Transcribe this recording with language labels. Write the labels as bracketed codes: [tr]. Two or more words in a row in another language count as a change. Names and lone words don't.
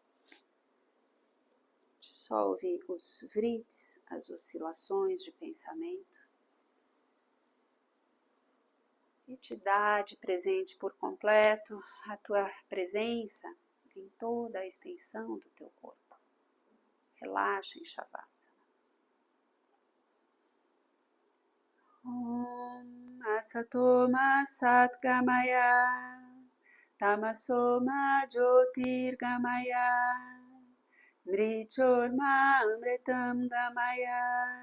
[pt] Dissolve os vrits, as oscilações de pensamento, e te dá de presente por completo a tua presença em toda a extensão do teu corpo. Relaxa em Shavasana. [sa] Om Asatoma Satgamaya Tamasoma Jyotirgamaya Mrichorma Amritam Gamaya.